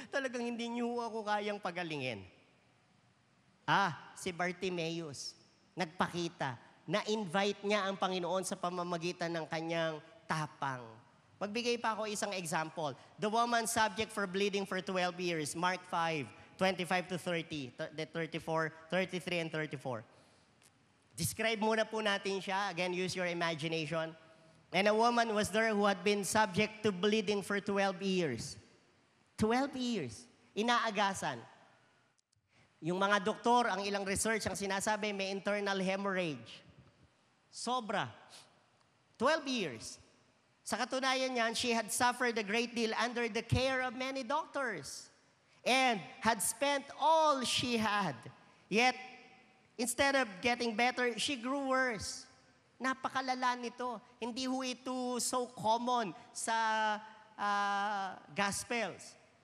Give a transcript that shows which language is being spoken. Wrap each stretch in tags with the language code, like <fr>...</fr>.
<tl>Talagang hindi niyo ako kayang pagalingin. Si Bartimaeus, nagpakita. Na-invite niya ang Panginoon sa pamamagitan ng kanyang tapang. Magbigay pa ako isang example.</tl> <en>The woman subject for bleeding for 12 years, Mark 5, 25 to 30, 34, 33, and 34. Describe</en> <tl>muna po natin siya.</tl> <en>Again, use your imagination. And a woman was there who had been subject to bleeding for 12 years. 12 years.</en> <tl>Inaagasan. Yung mga doktor, ang ilang research, ang sinasabi, may internal hemorrhage. Sobra.</tl> <en>12 years.</en> <tl>Sa katunayan niyan,</tl> <en>she had suffered a great deal under the care of many doctors and had spent all she had. Yet, instead of getting better, she grew worse.</en> <tl>Napakalala nito. Hindi ho ito</tl> <en>so common</en> <tl>sa Gospels.</tl>